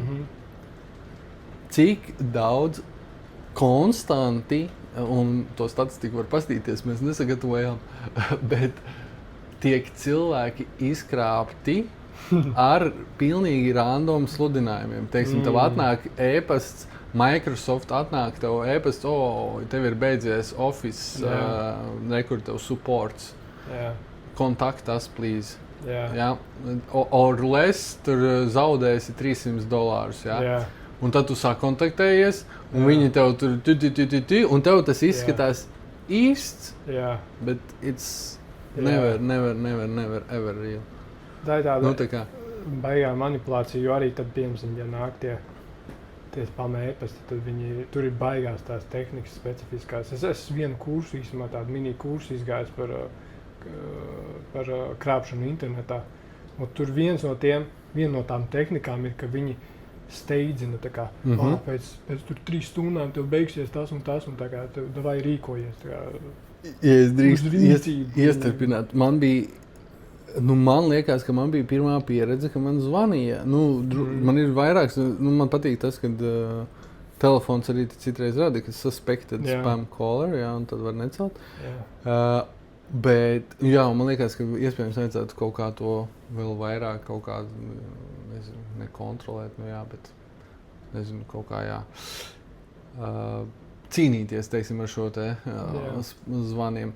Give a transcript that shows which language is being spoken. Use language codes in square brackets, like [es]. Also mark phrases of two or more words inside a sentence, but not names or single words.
[lv] Cik daudz konstanti, un to statistiku var paskatīties, mēs nesagatavojām, bet tiek cilvēki izkrāpti ar pilnīgi random sludinājumiem. Teiksim, tev atnāk e-pasts, Microsoft atnāk tev e-pasts, tev ir beidzies Office, nekur tev supports, [en] contact us, please. Or less, [lv] tur zaudēsi $300. Un tad tu sāk kontaktējies, un viņi tev tur un tev tas izskatās īsts, bet [en] it's never, ever real. [lv] Tā ir tāda baigā manipulācija, jo arī tad, piemēram, ja nāk tie spam e-pasti, tad tur ir baigās tās tehnikas specifiskās. Es esmu vienu kursu, īstenībā tādu mini kursu izgājis par krāpšanu internetā. Un tur viena no tām tehnikām ir, ka viņi steidzina, tā kā, pēc tur 3 stundām tev beigsies tas un tas, un tā kā tev davai rīkojies. Ja es drīkst iestarpināt, man liekas, ka man bija pirmā pieredze, ka man zvanīja. Man ir vairāks, man patīk tas, kad telefons arī citreiz rada, ka [en] suspected spam caller, [lv] un tad var necelt. Bet, man liekas, ka iespējams vajadzētu kaut kā to vēl vairāk, kaut kā, nekontrolēt, bet, kaut kā, cīnīties, teiksim, ar šo te zvaniem.